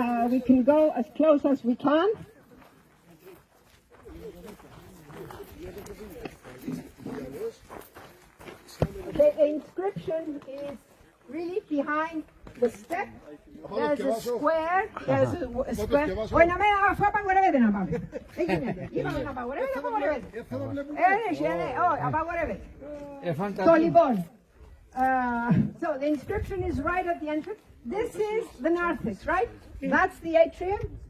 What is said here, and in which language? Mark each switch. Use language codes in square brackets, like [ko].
[en] We can go as close as we can. Okay, the inscription is really behind the step. There's a square. There's a square. [el] Όχι, να με αφού απαγορεύεται να πάμε. Δεν γίνεται. Είπαμε να απαγορεύεται, απαγορεύεται. Όχι, απαγορεύεται. Το λοιπόν. [en] So the inscription is right at the entrance. This is the narthex, right? That's the atrium.